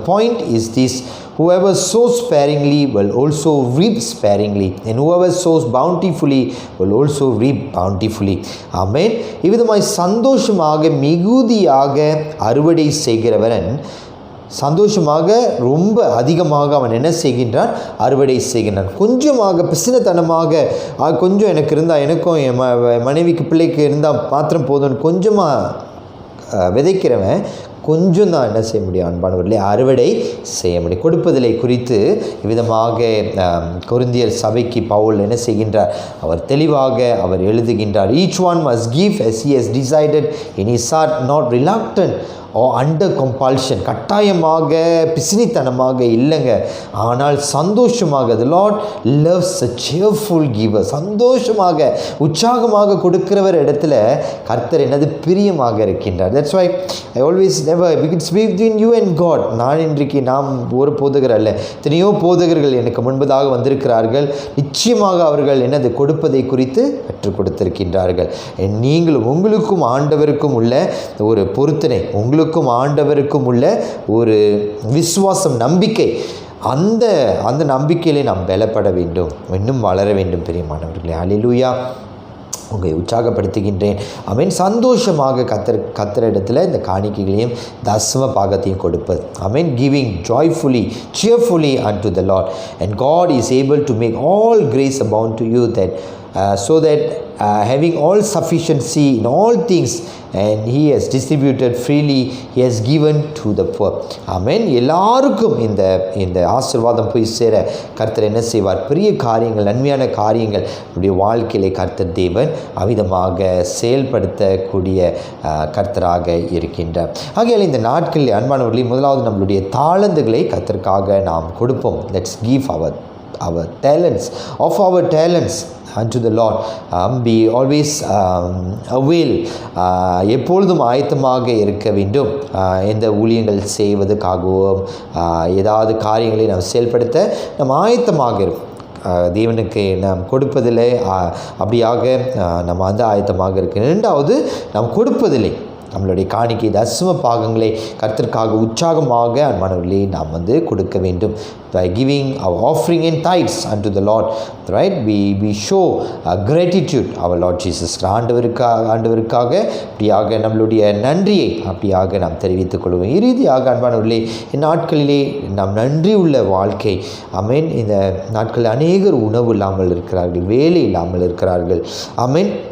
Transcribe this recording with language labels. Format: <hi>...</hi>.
<en>The point is this: whoever sows sparingly will also reap sparingly, and whoever sows bountifully will also reap bountifully.</en> <ta>ஆமென். இவ்விதமாய் சந்தோஷமாக மிகுதியாக அறுவடை செய்கிறவன் சந்தோஷமாக ரொம்ப அதிகமாக அவன் என்ன செய்கின்றான்? அறுவடை செய்கின்றான். கொஞ்சமாக பிசினத்தனமாக கொஞ்சம் எனக்கு இருந்தால், எனக்கும் என் மனைவிக்கு பிள்ளைக்கு இருந்தால் மாத்திரம் போதும்னு கொஞ்சமாக விதைக்கிறவன் கொஞ்சம் தான் என்ன செய்ய முடியும்? அன்பானவர்களே, அறுவடை செய்ய முடியும். கொடுப்பதிலை குறித்து விதமாக கொரிந்தியர் சபைக்கு பவுல் என்ன செய்கின்றார்? அவர் தெளிவாக அவர் எழுதுகின்றார்.</ta> <en>Each one must give as he has decided in his heart, not reluctant or under compulsion.</en> <ta>கட்டாயமாக பிசினித்தனமாக இல்லைங்க, ஆனால் சந்தோஷமாக.</ta> <en>The Lord loves a cheerful giver.</en> <ta>சந்தோஷமாக உற்சாகமாக கொடுக்கிறவர் இடத்துல கர்த்தர் என்னது? பிரியமாக இருக்கின்றார்.</ta> <en>That's why I always never, it's between you and God.</en> <ta>நான் இன்றைக்கு நாம் ஒரு போதகர் அல்ல, எத்தனையோ போதகர்கள் எனக்கு முன்பதாக வந்திருக்கிறார்கள். நிச்சயமாக அவர்கள் என்னது? கொடுப்பதை குறித்து கற்றுக் கொடுத்திருக்கின்றார்கள். நீங்களும் உங்களுக்கும் ஆண்டவருக்கும் உள்ள ஒரு பொருத்தனை, உங்களுக்கும் ஆண்டவருக்கும் உள்ள ஒரு விசுவாசம், நம்பிக்கை, அந்த நம்பிக்கையிலே நாம் பலப்பட வேண்டும், இன்னும் வளர வேண்டும் பிரியமானவர்களே. ஹல்லேலூயா. உங்களை உற்சாகப்படுத்துகின்றேன். ஆமென். சந்தோஷமாக கத்தரிடத்தில் இந்த காணிக்கைகளையும் தசம பாகத்தையும் கொடுப்பது. ஆமென்.</ta> <en>Giving joyfully cheerfully unto the Lord, and God is able to make all grace abound to you, that so that having all sufficiency in all things, and he has distributed freely, he has given to the poor.</en> <ta>ஆமென். எல்லாருக்கும் இந்த ஆசீர்வாதம் போய் சேர கர்த்தர் என்ன செய்வார்? பெரிய காரியங்கள், நன்மையான காரியங்கள் நம்முடைய வாழ்க்கையிலே கர்த்தர் தேவன் அவிதமாக செயல்படுத்தக்கூடிய கர்த்தராக இருக்கின்றார். ஆகையால் இந்த நாட்களில் அன்பானவர்களே, முதலாவது நம்மளுடைய தாளந்துகளை கர்த்தருக்காக நாம் கொடுப்போம்.</ta> <en>Let's give our talents, of our talents unto the Lord. Be always avail,</en> <ta>எப்பொழுதும் ஆயத்தமாக இருக்க வேண்டும். எந்த ஊழியங்கள் செய்வதற்காகவும் ஏதாவது காரியங்களை நாம் செயல்படுத்த நம்ம ஆயத்தமாக இருக்கும். தேவனுக்கு நாம் கொடுப்பதில்லை, அப்படியாக நம்ம ஆயத்தமாக இருக்கு. இரண்டாவது, நாம் கொடுப்பதில்லை. நம்மளுடைய காணிக்கை தசம பாகங்களை கர்த்தருக்காக உற்சாகமாக அன்பானவர்களே நாம் கொடுக்க வேண்டும்.</ta> <en>By giving our offering in tithes unto the Lord, right? We show gratitude our Lord Jesus.</en> <ta>ஆண்டவருக்காக அப்படியாக நம்மளுடைய நன்றியை அப்படியாக நாம் தெரிவித்துக் கொள்வோம். இறுதியாக அன்பானவர்களே, இந்நாட்களிலே நாம் நன்றி உள்ள வாழ்க்கை. ஆமென். இந்த நாட்களில் அநேகர் உணவு இல்லாமல் இருக்கிறார்கள், வேலை இல்லாமல் இருக்கிறார்கள். ஆமென்.</ta>